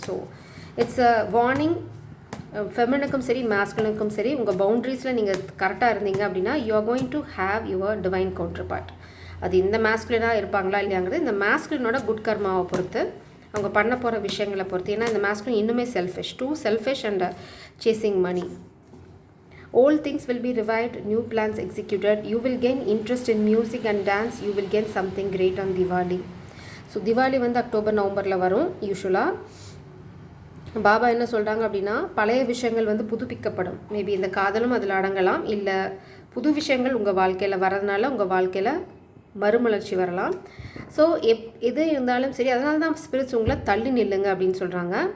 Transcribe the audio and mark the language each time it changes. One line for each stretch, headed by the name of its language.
English: So it's a warning.
Tamil: ஃபெமினுக்கும் சரி மாஸ்குலினுக்கும் சரி, உங்கள் பவுண்ட்ரிஸில் நீங்கள் கரெக்டாக இருந்தீங்க அப்படின்னா
English: You are going to have your divine counterpart.
Tamil: அது இந்த மாஸ்குலினாக இருப்பாங்களா இல்லையாங்கிறது இந்த மாஸ்குலினோட குட் கர்மாவை பொறுத்து, அவங்க பண்ண போகிற விஷயங்களை பொறுத்து. ஏன்னா இந்த மாஸ்குலின் இன்னுமே selfish,
English: Too selfish and chasing money. Old things will be revived, new plans executed, you will gain interest in music and dance, you will gain something great on Diwali.
Tamil: So Diwali வந்து October நவம்பரில் வரும். யூஸ்வலாக பாபா என்ன சொல்கிறாங்க அப்படின்னா பழைய விஷயங்கள் வந்து புதுப்பிக்கப்படும். மேபி இந்த காதலும் அதில் அடங்கலாம், இல்லை புது விஷயங்கள் உங்கள் வாழ்க்கையில் வரதுனால உங்கள் வாழ்க்கையில் மறுமலர்ச்சி வரலாம். ஸோ எது இருந்தாலும் சரி, அதனால தான் ஸ்பிரிட்ஸ் உங்களை தள்ளி நில்லுங்க அப்படின்னு சொல்கிறாங்க.